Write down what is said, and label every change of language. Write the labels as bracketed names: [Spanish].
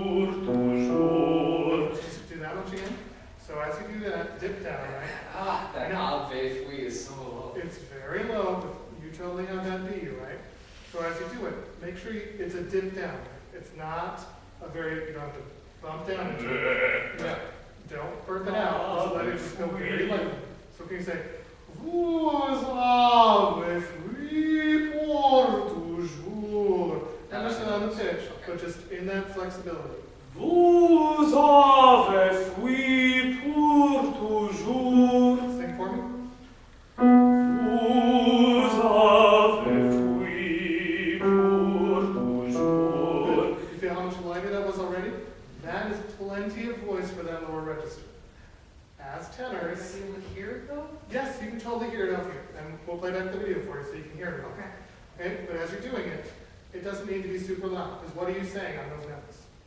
[English] Just do that once again. So as you do that, dip down, right? That Ave fui is so low. It's very low, but you totally have that B, right? So as you do it, make sure it's a dip down. It's not a you don't have to bump down into it. Yeah. Don't burp it out, just let it just go very lightly. So can you say, [French] Vous avez fui pour toujours. [English] Not necessarily on the pitch, but just in that flexibility. [French] Vous avez fui pour toujours. [English] Sing for me. [French] Vous avez fui pour toujours. [English] You feel how much lighter that was already? That is plenty of voice for that lower register. As tenors, Are you able to hear it though? yes, you can totally hear it out here, and we'll play back the video for you so you can hear it. Okay? But as you're doing it, it doesn't need to be super loud, because what are you saying on those notes?